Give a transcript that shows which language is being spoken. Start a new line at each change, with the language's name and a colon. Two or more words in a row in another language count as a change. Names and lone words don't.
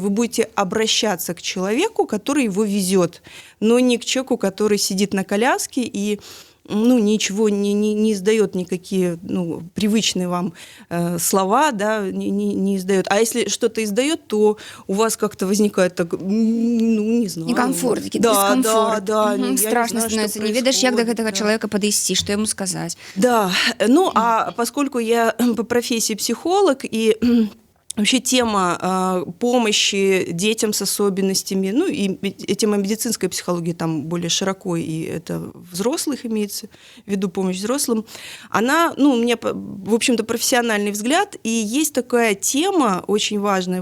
Russian: Вы будете обращаться к человеку, который его везет, но не к человеку, который сидит на коляске и ничего не издает, никакие привычные вам слова, да, не издает. А если что-то издает, то у вас как-то возникает так, не знаю. Некомфорт, дискомфорт. Да. Страшно становится,
Belarusian: не ведаешь, як до гэтага
Russian: человека подойти, что ему сказать. Да, а поскольку я по профессии психолог, и вообще тема помощи детям с особенностями, и тема медицинской психологии там более широко, и это взрослых имеется в виду, помощь взрослым, она, у меня, в общем-то, профессиональный взгляд, и есть такая тема очень важная.